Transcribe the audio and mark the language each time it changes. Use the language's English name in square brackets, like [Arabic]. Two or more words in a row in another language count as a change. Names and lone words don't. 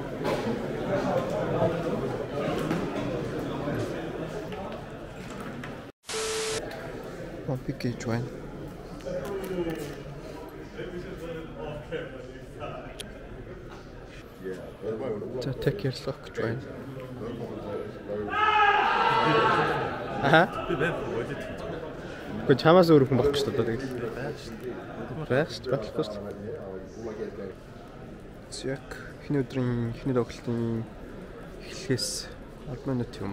[Mongolian] Попик гэж байна. За [English] take your look [Mongolian] гэж байна. Аха. Гүн чамаас өөр хүн болох шүү дээ. Байх шүү дээ. Яг эхний өдрийн эхний тоглолтын эхлэхээс 10 минут юм.